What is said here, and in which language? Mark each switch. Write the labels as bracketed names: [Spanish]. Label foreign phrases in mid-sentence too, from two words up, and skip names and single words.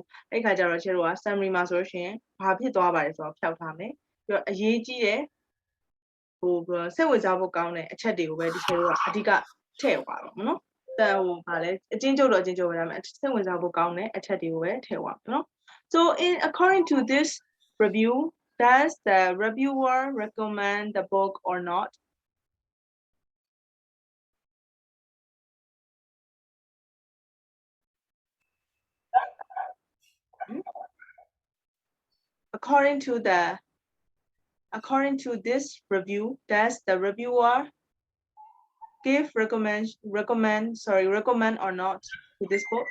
[Burmese] အဲ့ခါကျတော့ကျတော့ summary မှာဆိုလို့ရှိရင်ဘာဖြစ်သွားပါလဲဆိုတော့ဖျောက်ထားမယ်ပြီးတော့အရေးကြီးတဲ့ဟို စိတ်ဝင်စားဖို့ကောင်းတဲ့အချက်တွေကိုပဲဒီကျတော့အဓိကထည့်သွား တော့မနော်ဟိုဗာလဲအချင်းချုပ်တော့အချင်းချုပ်ပဲဒါပေမဲ့စိတ်ဝင်စားဖို့ကောင်းတဲ့အချက်တွေကိုပဲထည့်သွားနော် [English] So according to this review does the reviewer recommend the book or not according to this review does the reviewer recommend or not to this book